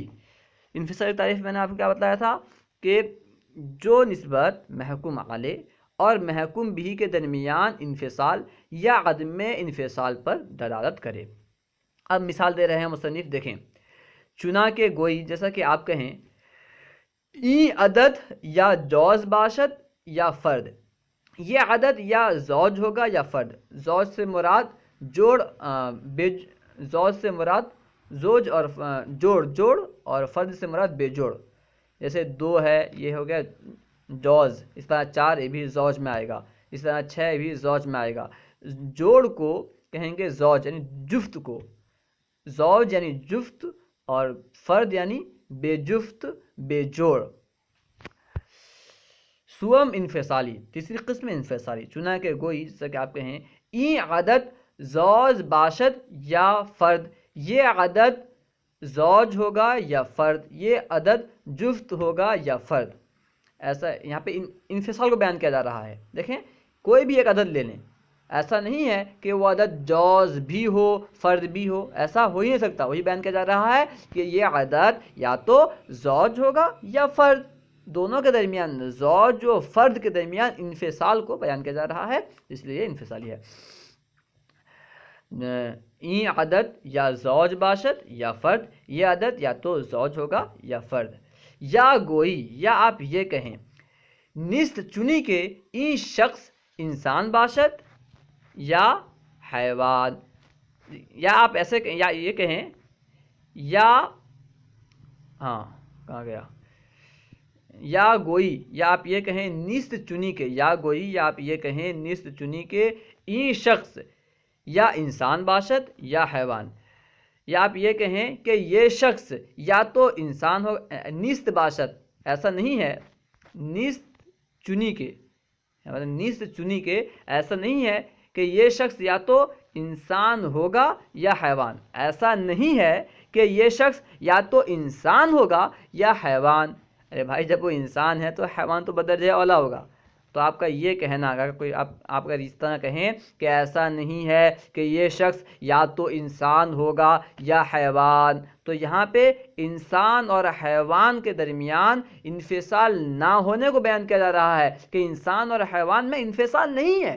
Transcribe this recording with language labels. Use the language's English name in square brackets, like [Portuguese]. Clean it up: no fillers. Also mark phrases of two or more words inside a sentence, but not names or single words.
[Urdu] انفصالی تعریف میں نے آپ کو کیا بتایا تھا کہ جو نسبت محکوم علیہ اور محکوم بھی کے درمیان انفصال یا عدم انفصال پر دلالت کرے۔ اب مثال دے رہے ہیں مصنف، دیکھیں، [Persian] چنا کے گوئی، [Urdu] جیسا کہ آپ کہیں [Persian] ای عدد یا جوز باشد یا فرد، [Urdu] یہ عدد یا زوج ہوگا یا فرد۔ زوج سے مراد جوڑ، زوج سے مراد زوج اور جوڑ اور فرد سے مراد بے جوڑ۔ جیسے 2 ہے، یہ ہو گیا جوز، اس طرح 4 یہ بھی زوج میں آئے گا، اس طرح 6 بھی زوج میں آئے گا۔ جوڑ کو کہیں گے زوج یعنی جفت کو، زوج یعنی جفت اور فرد یعنی بے جفت بے جوڑ۔ سوم انفصالی، تیسری قسم انفصالی، [Persian] چنا کے گوئی، [Urdu] جیسا کہ آپ کہیں [Persian] ای عدد زوج باشد یا فرد، [Urdu] یہ عدد زوج ہوگا یا فرد، یہ عدد جفت ہوگا یا فرد۔ ایسا یہاں پہ انفصال کو بیان کیا جا رہا ہے۔ دیکھیں کوئی بھی ایک عدد لے لیں، ایسا نہیں ہے کہ وہ عدد جوز بھی ہو فرد بھی ہو، ایسا ہو ہی نہیں سکتا۔ وہی بیان کیا جا رہا ہے کہ یہ عدد یا تو زوج ہوگا یا فرد، دونوں کے درمیان، زوج و فرد کے درمیان انفصال کو بیان کیا جا رہا ہے، اس لیے یہ انفصالی ہے۔ [Persian] این عدد یا زوج باشد یا فرد، [Urdu] یہ عدد یا تو زوج ہوگا یا فرد۔ [Persian] یا گوئی، [Urdu] یا آپ یہ کہیں [Persian] نیست چنی کے این شخص انسان باشد یا حیوان، [Urdu] یا آپ ایسے کہیں، یا یہ کہیں یا کہاں گیا، [Persian] یا گوئی، [Urdu] یا آپ یہ کہیں [Persian] نیست چنی کے، یا گوئی، [Urdu] یا آپ یہ کہیں [Persian] نیست چنی کے این شخص یا انسان باشد یا حیوان، [Urdu] یا آپ یہ کہیں کہ یہ شخص یا تو انسان ہو، [Persian] نیست باشد [Urdu] ایسا نہیں ہے، [Persian] نیست چنی کے، نیست چنی کے [Urdu] ایسا نہیں ہے کہ یہ شخص یا تو انسان ہوگا یا حیوان، ایسا نہیں ہے کہ یہ شخص یا تو انسان ہوگا یا حیوان۔ ارے بھائی، جب وہ انسان ہے تو حیوان تو بدرجہ اولا ہوگا، تو آپ کا یہ کہنا، اگر کوئی آپ اگر اس طرح کہیں کہ ایسا نہیں ہے کہ یہ شخص یا تو انسان ہوگا یا حیوان، تو یہاں پہ انسان اور حیوان کے درمیان انفصال نہ ہونے کو بیان کیا جا رہا ہے کہ انسان اور حیوان میں انفصال نہیں ہے۔